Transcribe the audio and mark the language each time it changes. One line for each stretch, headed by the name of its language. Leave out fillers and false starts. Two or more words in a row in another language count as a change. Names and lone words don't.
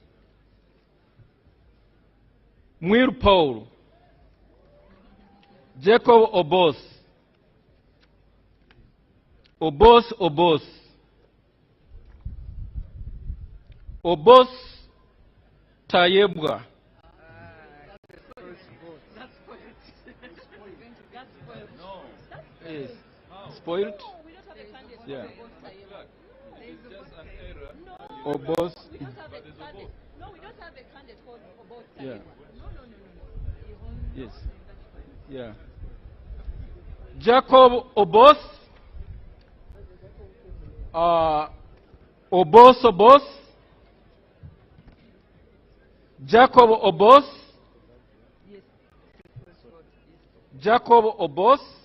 English: Mwiru Paul, Jacob Obos, Tayebwa, yes. Spoiled? Yeah. It's just an error. Obos. No, we don't have a candidate called Obos. Yeah. No. Yes. Yeah. Jacob Obos. Obos. Jacob Obos. Jacob Obos.